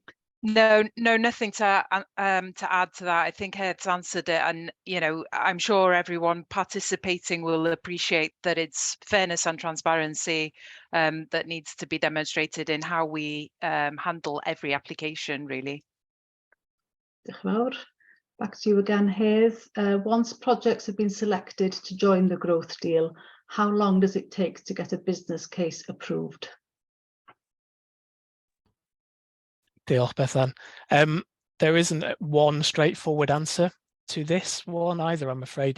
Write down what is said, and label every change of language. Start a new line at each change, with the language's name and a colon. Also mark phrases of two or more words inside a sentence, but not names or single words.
English: No, nothing to add to that. I think Ed's answered it, and you know, I'm sure everyone participating will appreciate that it's fairness and transparency that needs to be demonstrated in how we handle every application, really.
Welsh: Diolch yn fawr.
English: Back to you again, Hayes. Once projects have been selected to join the growth deal, how long does it take to get a business case approved?
Welsh: Diolch, Bethan.
English: There isn't one straightforward answer to this one either, I'm afraid.